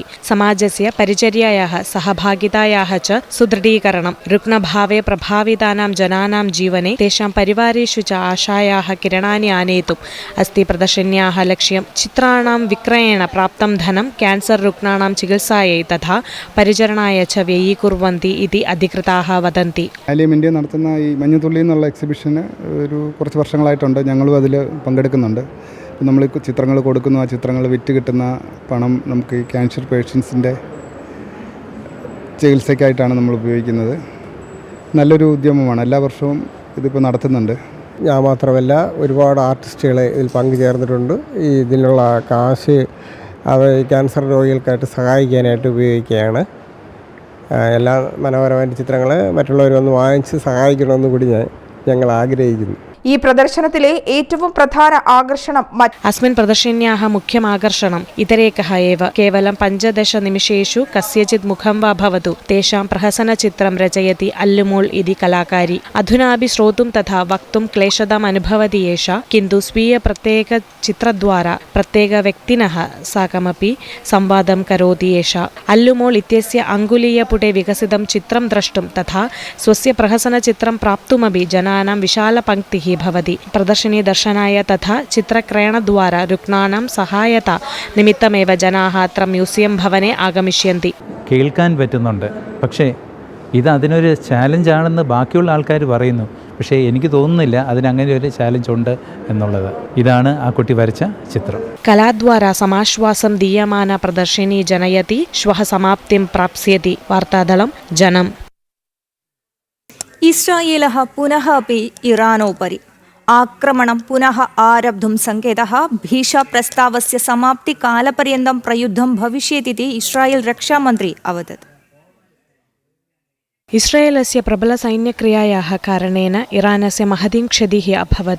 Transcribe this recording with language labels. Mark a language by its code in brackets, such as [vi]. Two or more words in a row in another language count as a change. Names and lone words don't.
[sa] समाजस्य परिचर्यायाः सहभागितायाः च सुदृढीकरणं, रुग्णभावे प्रभावितानां जनानां जीवने तेषां परिवारेषु च आशायाः किरणानि आनेतुम् अस्ति प्रदर्शिन्याः लक्ष्यं। चित्राणां विक्रयेण प्राप्तं धनं कैन्सर् रुग्णानां चिकित्सायै तथा परिचरणाय च व्ययीकुर्वन्ति इति अधिकृताः വദന്തി. [ml] ആലിയം ഇന്ത്യ നടത്തുന്ന ഈ മഞ്ഞുതുള്ളി എന്നുള്ള എക്സിബിഷന് കുറച്ച് വർഷങ്ങളായിട്ടുണ്ട്. ഞങ്ങളും അതിൽ പങ്കെടുക്കുന്നുണ്ട്. നമ്മൾ ചിത്രങ്ങൾ കൊടുക്കുന്നു, ആ ചിത്രങ്ങൾ വിറ്റ് കിട്ടുന്ന പണം നമുക്ക് ഈ [en] cancer patients [ml] ചികിത്സയ്ക്കായിട്ടാണ് നമ്മൾ ഉപയോഗിക്കുന്നത്. നല്ലൊരു ഉദ്യമമാണ്. എല്ലാ വർഷവും ഇതിപ്പോൾ നടത്തുന്നുണ്ട്. ഞാൻ മാത്രമല്ല, ഒരുപാട് ആർട്ടിസ്റ്റുകൾ ഇതിൽ പങ്കുചേർന്നിട്ടുണ്ട്. ഇതിനുള്ള കാശ് അവർ ക്യാൻസർ രോഗികൾക്കായിട്ട് സഹായിക്കാനായിട്ട് ഉപയോഗിക്കുകയാണ്. എല്ലാ മനോഹരമായ ചിത്രങ്ങൾ മറ്റുള്ളവരൊന്ന് വാങ്ങിച്ച് സഹായിക്കണമെന്ന് കൂടി ഞങ്ങൾ ആഗ്രഹിക്കുന്നു. ഈ പ്രദർശനത്തിലെ ഏറ്റവും പ്രധാന ആകർഷണം [sa] अस्मिन् प्रदर्शिन्याः मुख्यम् आकर्षणम् इतरेकः एव। केवलं 15 निमिषेषु कस्यचित् मुखं वा भवतु तेषां प्रहसनचित्रं रचयति अल्लुमोळ् इति कलाकारी। अधुनापि श्रोतुं तथा वक्तुं क्लेशताम् अनुभवति एषा, किन्तु स्वीयप्रत्येकचित्रद्वारा प्रत्येकव्यक्तिनः साकमपि संवादं करोति एषा। अल्लुमोळ् इत्यस्य अङ्गुलीयपुटे विकसितं चित्रं द्रष्टुं तथा स्वस्य प्रहसनचित्रं प्राप्तुमपि जनानां विशालपङ्क्तिः भवति। प्रदर्शिनी दर्शनाय तथा चित्रक्रयणद्वारा रुग्णानां सहायता निमित्तमेव जनाः अत्र म्यूसियं भवने आगमिष्यन्ति. [ml] കേൾക്കാൻ പറ്റുന്നുണ്ട്, പക്ഷേ ഇത് അതിനൊരു ചാലഞ്ചാണെന്ന് ബാക്കിയുള്ള ആൾക്കാർ പറയുന്നു. പക്ഷേ എനിക്ക് തോന്നുന്നില്ല അതിനങ്ങനെ ഒരു ചാലഞ്ച് ഉണ്ട് എന്നുള്ളത്. ഇതാണ് ആ കുട്ടി വരച്ച ചിത്രം. [sa] കലാദ്വാരാ സമാശ്വാസം ദീയമാന പ്രദർശിനി ജനയതി ശ്വഃ സമാപ്തിം പ്രാപ്സ്യതി. വാർത്താദളം ജനം. इस्रायेलः पुनः अपि इरानोपरि आक्रमणं पुनः आरब्धुं सङ्केतः। भीषाप्रस्तावस्य समाप्तिकालपर्यन्तं प्रयुद्धं भविष्यतीति इस्रायेल् रक्षामन्त्री अवदत्। इस्रायेलस्य प्रबलसैन्यक्रियायाः कारणेन इरानस्य महतीं क्षतिः अभवत्।